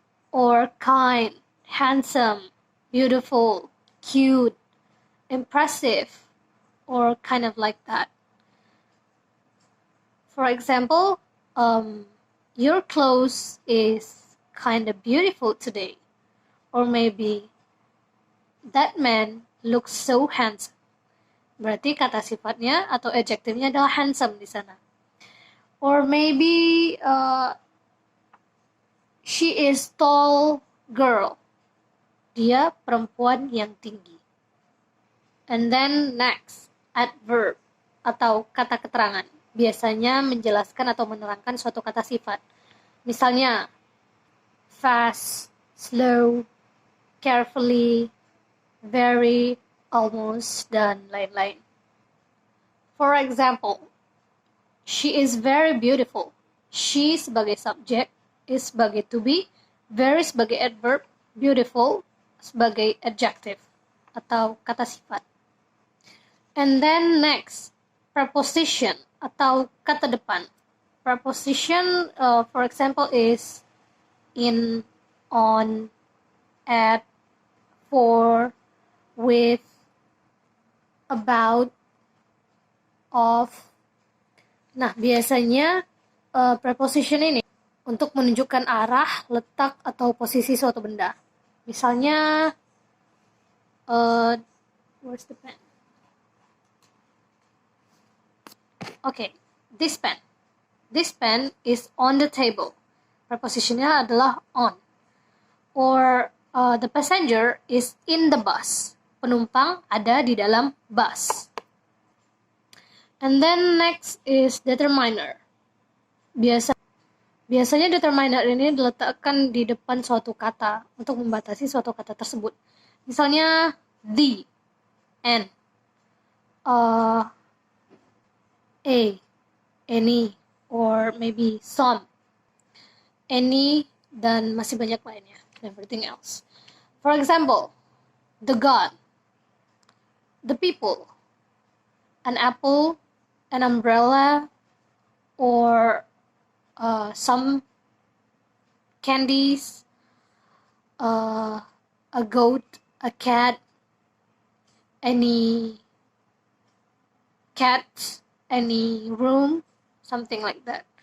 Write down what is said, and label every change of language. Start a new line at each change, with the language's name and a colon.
English: Or kind, handsome, beautiful, cute, impressive, or kind of like that. For example, your clothes is kind of beautiful today. Or maybe, that man looks so handsome.
Indonesian: Berarti kata sifatnya atau adjektifnya adalah handsome di sana.
English: Or maybe, she is tall girl.
Indonesian: Dia perempuan yang tinggi.
English: And then next,
Indonesian: adverb atau kata keterangan. Biasanya menjelaskan atau menerangkan suatu kata sifat. Misalnya, fast, slow, carefully, very, almost, dan lain-lain.
English: For example, she is very beautiful.
Indonesian: She sebagai subjek, is sebagai to be, very sebagai adverb, beautiful sebagai adjective atau kata sifat.
English: And then next, preposition
Indonesian: atau kata depan.
English: Preposition, for example, is in, on, at, for, with, about, of.
Indonesian: Nah, biasanya preposition ini untuk menunjukkan arah, letak, atau posisi suatu benda.
English: Misalnya, where's the pen? Okay, this pen. This pen is on the table.
Indonesian: Prepositionnya adalah on.
English: Or the passenger is in the bus.
Indonesian: Penumpang ada di dalam bus.
English: And then next is determiner.
Indonesian: Biasanya determiner ini diletakkan di depan suatu kata untuk membatasi suatu kata tersebut.
English: Misalnya the, and, a, any, or maybe some. Any,
Indonesian: dan masih banyak lainnya,
English: everything else. For example, the God, the people, an apple, an umbrella, or some candies, a goat, a cat, any cat, any room, something like that.